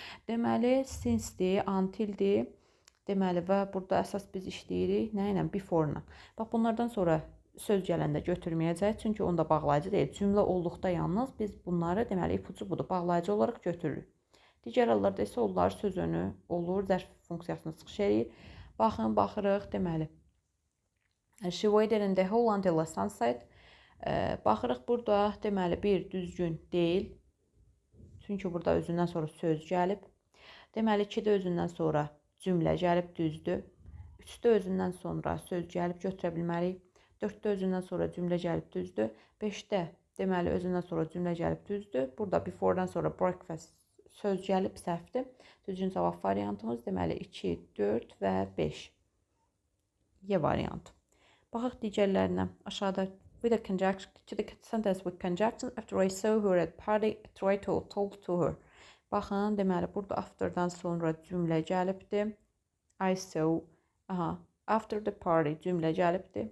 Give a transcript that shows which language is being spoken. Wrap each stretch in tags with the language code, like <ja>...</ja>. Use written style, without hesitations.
<az>Deməli, since-dir, until-dir. Deməli, və burada əsas biz işləyirik nə ilə? Before-la. Bax, bunlardan sonra söz gələndə götürməyəcək, çünki onda bağlayıcı deyil. Cümlə olduqda yalnız biz bunları, deməli, ipucu budur, bağlayıcı olaraq götürürük. Digər hallarda isə onlar söz önü olur, zərf funksiyasını çıxış edir. Baxın, baxırıq, deməli.</az> <en>She waited in the hall until the sunset.</en> <az>Baxırıq, burada, deməli, bir düzgün deyil. Çünki burada özündən sonra söz gəlib. Deməli, 2-də özündən sonra cümlə gəlib, düzdür. 3-də özündən sonra söz gəlib, götürə bilmərik. 4-də özündən sonra cümlə gəlib, düzdür. 5-də, deməli, özündən sonra cümlə gəlib, düzdür. Burada before-dan sonra breakfast söz gəlib, səhvdir. Düzgün cavab variantımız, deməli, 2, 4 və 5. Y variantı. Baxıq digərlərinə.</az> <en>Aşağıda with a conjunction to the sentence with conjunction after I saw her at party, I tried to talk to her.</en> <az>Baxın, deməli, burada after'dan sonra cümlə gəlibdir.</az> <en>I saw, after the party</en> <az>cümlə gəlibdir.</az>